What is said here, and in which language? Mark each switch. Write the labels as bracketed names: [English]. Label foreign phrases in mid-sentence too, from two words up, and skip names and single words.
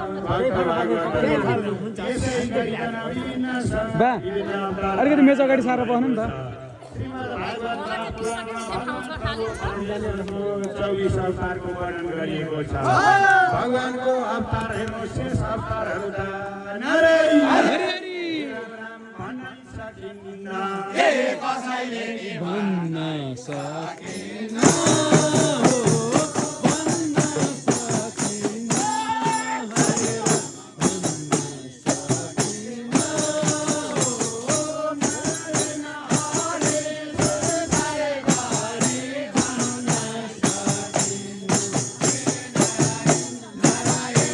[Nepali] भक्त भागवतहरू यसै गरिकन विभिन्न स-, बा, विभिन्न अवतार अलिकति मेच अगाडि सारेर बस्नु नि त। श्रीमद् भागवत पुराणमा परमेश्वरको चौबिस अवतारको वर्णन गरिएको छ। भगवानको अवतार हेर्नु, शेष अवतारहरू त नारायण। हरि हरि। राम राम भन्न सकिन्न। भन्न सकिन्न। हो, भन्न सकिन्न। हरे राम, भन्न सकिन्न। हो, नारायण हरि, भन्न सकिन्न। हरि हरि।